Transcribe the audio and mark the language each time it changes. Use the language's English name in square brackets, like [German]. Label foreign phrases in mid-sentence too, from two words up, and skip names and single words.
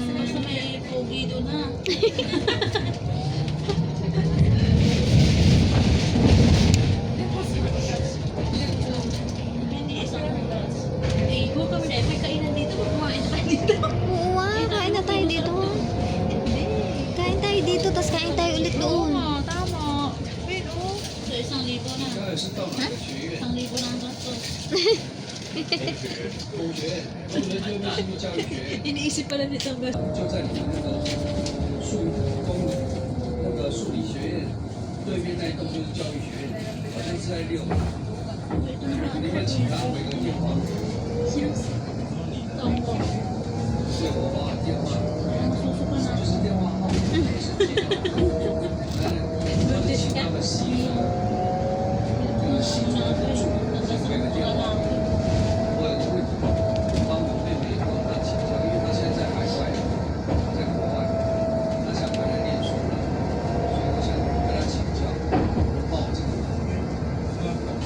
[Filipino] Basta may pogi doon ha. Hindi, isang oras. Eh, kung kami na, may kainan dito, kumain na tayo dito. Oo nga, kain na tayo dito. Kain tayo dito, tapos kain tayo ulit doon. Oo, tama. Pero, so 1,000 na. 1,000 na ang gastos. [Chinese] 同学，就没进入教育学院， [Filipino] Iniisip pala nito ang gastos. [Chinese] 就在你们那个数公那个数理学院对面那一栋就是教育学院，好像是在6楼。你们请他回个电话， Tongko. 是我把电话， [Filipino] Ang susuka na. [Chinese] 就是电话号码，是接到，他是请他们系这个系主任回个电话。我有个问题，帮我妹妹帮她请教，因为她现在在海外，在国外，她想回来念书了，所以我想跟她请教，帮我这个忙。